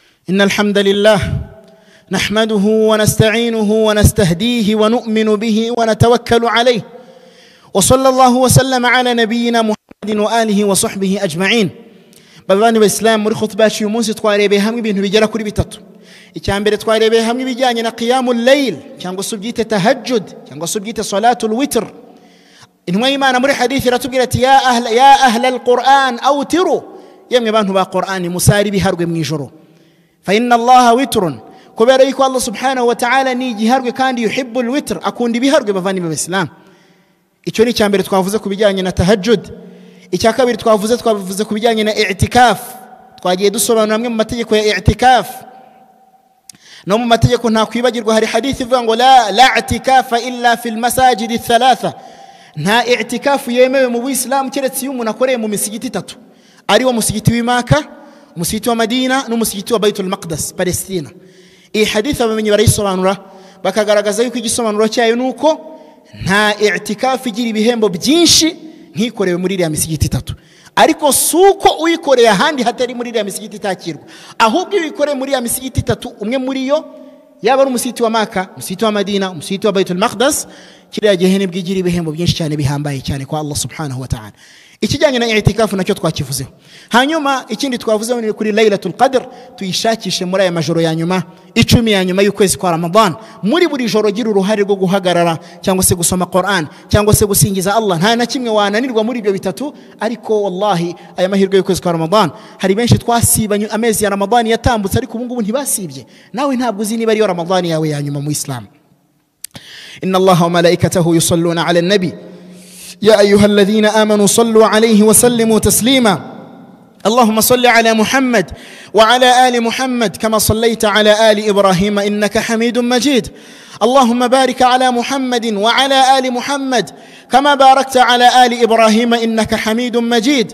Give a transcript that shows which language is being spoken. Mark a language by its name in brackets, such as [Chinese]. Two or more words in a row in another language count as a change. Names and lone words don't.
[Arabic] إن الحمد لله نحمده ونستعينه ونستهديه ونؤمن به ونتوكل عليه، وصلى الله وسلم على نبينا محمد وآله وصحبه أجمعين. [Kinyarwanda] bavani b'Islam, muri khutba y'uyu munsi twarebeye hamwe ibintu bigera kuri bitatu. Icyambere twarebeye hamwe ibijyanye na [Arabic] قيام الليل [Kinyarwanda] cyangwa se ubyite tahajjud cyangwa se ubyite [Arabic] صلاة الوتر. [Kinyarwanda] Intumwa y'Imana muri hadithi iratubwira ati [Arabic] يا أهل القرآن أوتروا, [Kinyarwanda] yemwe bantu ba Qur'ani musari biharwe mu ijoro. [Arabic] فإن الله وتر, [Kinyarwanda] kubera yuko Allah [Arabic] سبحانه وتعالى [Kinyarwanda] ni igiharwe kandi [Arabic] يحب الوتر, [Kinyarwanda] akunda ibiharwe bavani b'Islam. Icyo ni icyambere twavuze ku bijyanye na tahajjud. Icya kabiri twavuze ku bijyanye na i'tikaf. Twagiye dusobanura amwe mu mategeko ya i'tikaf. No mu mategeko nta kwibagirwa hari hadithi ivuga ngo [Arabic] لا اعتكاف إلا في المساجد الثلاثة, [Kinyarwanda] nta i'tikaf yemewe mu Islam keretse iyo umuntu akoreye mu misigiti itatu, ari wo musigiti w'Imaka, umusigiti wa Madina n'umusigiti wa Baitul Maqdis Palestina. Iyi hadithi abamenyi barayisobanura bakagaragaza yuko igisobanuro cyayo nuko nta i'tikaf igira ibihembo byinshi nkikorewe muri iriya misigiti itatu, ariko suko uyikoreye ahandi hatari muri iriya misigiti itakirwa, ahubwo uyikoreye muri iriya misigiti itatu, umwe muri yo yaba ari umusigiti wa Maka, umusigiti wa Madina, umusigiti wa Baitul Maqdis, kiriya gihe nibwo igira ibihembo byinshi cyane bihambaye cyane kwa Allah [Arabic] سبحانه وتعالى. [Kinyarwanda] Ikijyanye na i'tikafu nacyo twakivuzeho. Hanyuma ikindi twavuzeho ni kuri Laylatul Qadr, tuyishakishe muri aya majoro ya nyuma 10 ya nyuma y'ukwezi kwa Ramadan. Muri buri joro gira uruhare rwo guhagarara cyangwa se gusoma Qur'an cyangwa se gusingiza Allah, nta na kimwe wananirwa muri ibyo bitatu. Ariko wallahi aya mahirwe y'ukwezi kwa Ramadan hari benshi twasibanye amezi ya Ramadan yatambutse, ariko ubu ngubu ntibasibye. Nawe ntabwo uzi niba ari Ramadan yawe ya nyuma mu Islam. [Arabic] إن الله وملائكته يصلون على النبي يا أيها الذين آمنوا صلوا عليه وسلموا تسليما. اللهم صل على محمد وعلى آل محمد كما صليت على آل إبراهيم إنك حميد مجيد. اللهم بارك على محمد وعلى آل محمد كما باركت على آل إبراهيم إنك حميد مجيد.